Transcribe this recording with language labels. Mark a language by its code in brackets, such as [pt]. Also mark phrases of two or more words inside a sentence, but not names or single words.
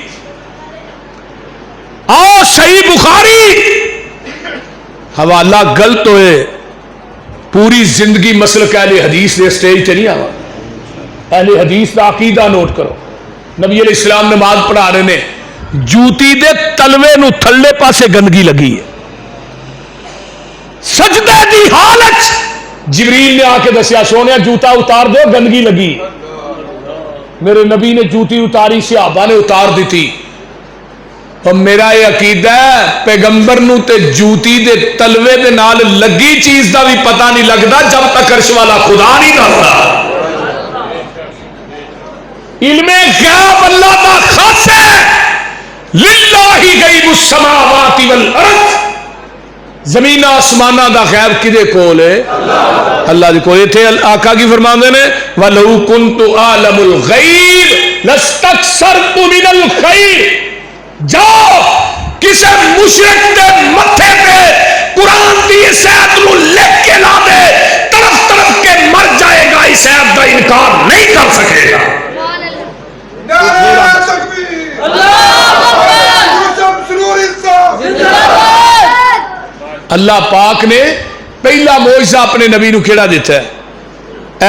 [pa] آؤ صحیح بخاری حوالہ غلط ہوئے پوری زندگی مسلک اہل حدیث دے سٹیج تے نہیں آوا، اہل حدیث دا عقیدہ نوٹ کرو۔ نبی علیہ السلام نماز پڑھا رہے نے، جوتی دے تلوے نو تھلے پاسے گندگی لگی ہے، سجدے دی حالت جبریل نے آ کے دسیا سونے جوتا اتار دو گندگی لگی، میرے نبی نے جوتی اتاری، صحابہ نے اتار دیتی۔ [ur] اور میرا یہ عقیدہ ہے [pa] پیغمبر نو تے جوتی دے تلوے دے نال لگی چیز دا بھی پتہ نہیں لگتا [ur] جب تک عرش والا خدا [pa] نہیں دستا۔ علم غیب اللہ دا خاص ہے، [ar] للہ غیب السماوات والارض، [pa] زمین آسمانہ دا غیب کدے کول ہے؟ اللہ دے کول۔ تھے آقا کی فرماندے نے [ar] وَلَوْ كُنْتُ أَعْلَمُ الْغَيْبَ لَاسْتَكْثَرْتُ مِنَ الْخَيْرِ، [pa] جاؤ کسے مشرک دے متھے پہ قرآن دی اس آیت نو لکھ کے لا دے، [ur] طرف طرف کے مر جائے گا، اس آیت کا انکار نہیں کر سکے گا۔ [pa] اللہ پاک نے پہلا معجزہ اپنے نبی نو کیڑا دیتا ہے؟